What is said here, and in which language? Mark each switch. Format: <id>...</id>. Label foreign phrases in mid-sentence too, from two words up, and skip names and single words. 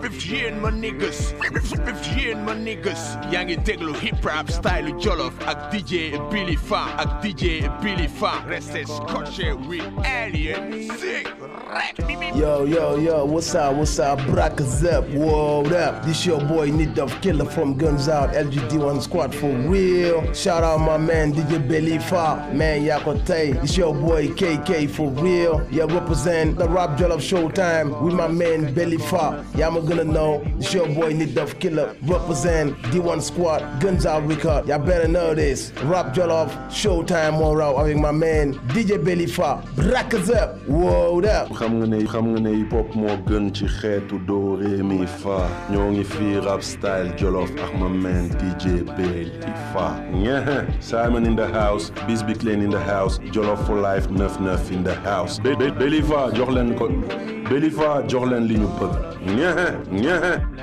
<wo>Yéen ma niggas, yéen ma niggas. Yaa ngi déglu hip hop style Jolof ak D J Billy Fam, ak D J Billy Fam.</wo> <fr>Restez scotché with Alien Zik rek.</fr> <en>Yo, yo, yo, what's up, what's up, Brak Zep, what up? This your boy Nit Doff Killer from Guns Out, L G D one squad for real. Shout out my man D J Belly Fa, man,</en> <wo>yaa ko tey.</wo> <en>It's your boy K K for real. Yeah, represent the Rap Jollof Showtime with my man Belly Fa.</en> <wo>Yaa ma gën a know.</wo> <en>It's your boy Nit Doff Killer, represent D one squad, Guns Out record. Y'all better know this. Rap Jollof Showtime</en> <wo>moo raw</wo> <en>avec my man D J Belly Fa. Rack us up. Wow, that.</en> <wo>Xam nga ne, xam nga ne hip hop moo gën ci xeetu do, re, mi, fa. Ñoo ngi fii rap style Jolof ak ma man D J Belly Fa. Ñehe.</wo> <en>Simon in the house, Biz Big Lane in the house, Jolof for life,</en> <fr>neuf neuf</fr> <en>in the house.</en> <wo>Be-, Be-, Belly Fa, jox leen ko. Belly Fa, jox leen li ñu bëgg. Ñehe, ñehe.</wo>